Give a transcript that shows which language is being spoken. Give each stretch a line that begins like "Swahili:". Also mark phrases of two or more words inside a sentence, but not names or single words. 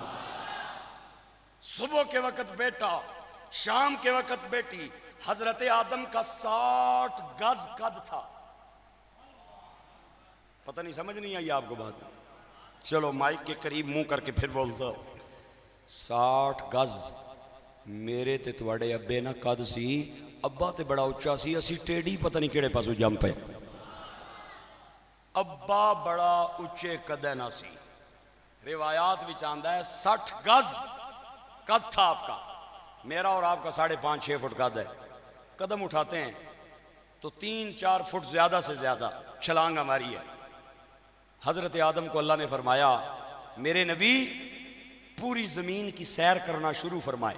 Urdu: صبح کے وقت بیٹا، شام کے وقت بیٹی، حضرت آدم کا 60 گز قد تھا۔ پتہ نہیں سمجھ نہیں آئی آپ کو بات؟ چلو مائک کے قریب منہ کر کے پھر بولتا ہوں۔
Punjabi: 60 گز میرے تے تواڈے ابے نا قد سی، ابا تے بڑا اچھا سی، اسی ٹیڑھی پتہ نہیں کیڑے پاسوں جم پے۔ ابا بڑا اچھے قدے نہ سی، روایات وچ آندا ہے
Urdu: 60 گز قد تھا آپ کا، میرا اور آپ کا 5.5-6 فٹ قد ہے۔ قدم اٹھاتے ہیں تو 3-4 فٹ زیادہ سے زیادہ چھلانگ ہماری ہے۔ حضرت آدم کو اللہ نے فرمایا میرے نبی پوری زمین کی سیر کرنا شروع فرمائے۔